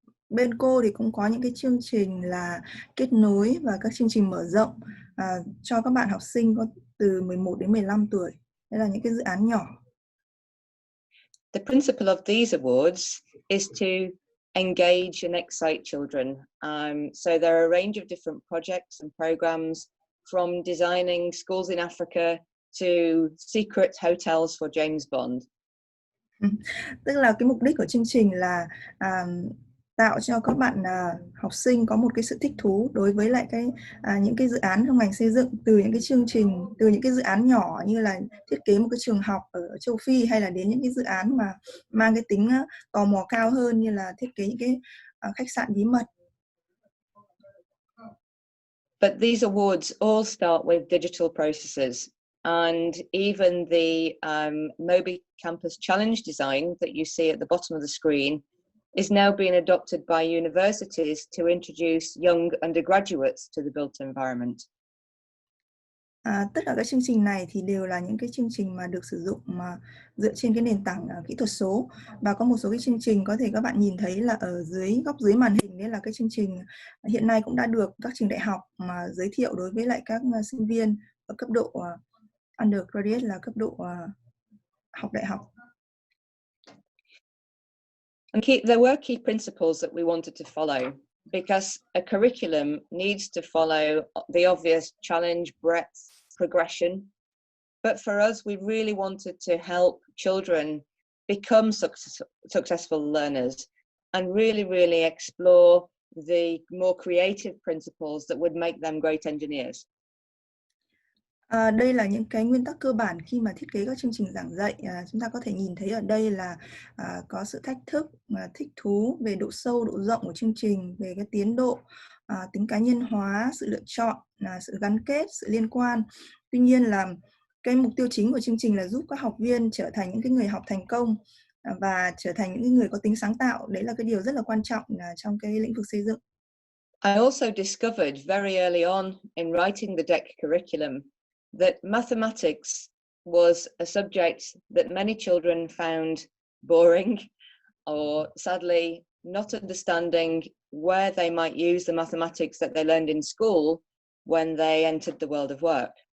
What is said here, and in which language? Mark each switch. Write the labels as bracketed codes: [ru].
[vi] Bên cô thì cũng có những cái chương trình là kết nối và các chương trình mở rộng cho các bạn học sinh có từ 11 đến 15 tuổi. Đây là những cái dự án nhỏ. [en] The principle of these awards is to engage and excite children. So there are a range of different projects and programs, from designing schools in Africa to secret hotels for James Bond. [vi] Tức là cái mục đích của chương trình là tạo cho các bạn học sinh có một cái sự thích thú đối với lại những cái dự án trong ngành xây dựng, từ những cái chương trình, từ những cái dự án nhỏ như là thiết kế một cái trường học ở châu Phi, hay là đến những cái dự án mà mang cái tính tò mò cao hơn như là thiết kế những cái khách sạn bí mật. [en] But these awards all start with digital processes, and even the Moby Campus Challenge design that you see at the bottom of the screen is now being adopted by universities to introduce young undergraduates to the built environment. [vi] Tất cả các chương trình này thì đều là những cái chương trình mà được sử dụng mà dựa trên cái nền tảng kỹ thuật số, và có một số cái chương trình có thể các bạn nhìn thấy là ở góc dưới màn hình, đấy là cái chương trình hiện nay cũng đã được các trường đại học mà giới thiệu đối với lại các sinh viên ở cấp độ undergraduate, là cấp độ học đại học. [en] And there were key principles that we wanted to follow, because a curriculum needs to follow the obvious challenge, breadth, progression. But for us, we really wanted to help children become successful learners and really explore the more creative principles that would make them great engineers. [vi] Đây là những cái nguyên tắc cơ bản khi mà thiết kế các chương trình giảng dạy. Chúng ta có thể nhìn thấy ở đây là có sự thách thức, thích thú về độ sâu, độ rộng của chương trình, về cái tiến độ, tính cá nhân hóa, sự lựa chọn, sự gắn kết, sự liên quan. Tuy nhiên là cái mục tiêu chính của chương trình là giúp các học viên trở thành những cái người học thành công và trở thành những người có tính sáng tạo. Đấy là cái điều rất là quan trọng trong cái lĩnh vực xây dựng. [en] I also discovered very early on in writing the DEC curriculum that mathematics was a subject that many children found boring, or sadly not understanding where they might use the mathematics that they learned in school when they entered the world of work.